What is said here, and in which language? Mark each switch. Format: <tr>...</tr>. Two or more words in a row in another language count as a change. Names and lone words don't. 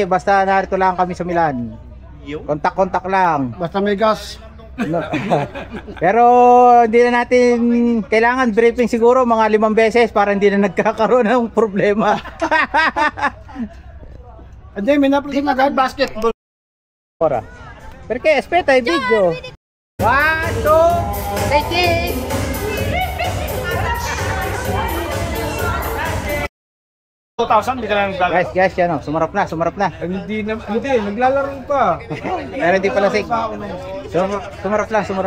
<tl>Basta narito lang kami sa Milan. Kontak lang. Basta may gas. No. Pero hindi na natin kailangan briefing siguro mga 5 beses para hindi na nagkakaroon ng problema. Hindi, may na-upload na agad basketball.</tl> <it>Ora. Perché aspetta il video. 1, 2, 3.</it> <tl>2,000, hindi ka lang naglalaro. Guys, yan oh, sumarap na. Hindi, naglalaro pa. Pero hindi pala sig. Sumarap.</tl>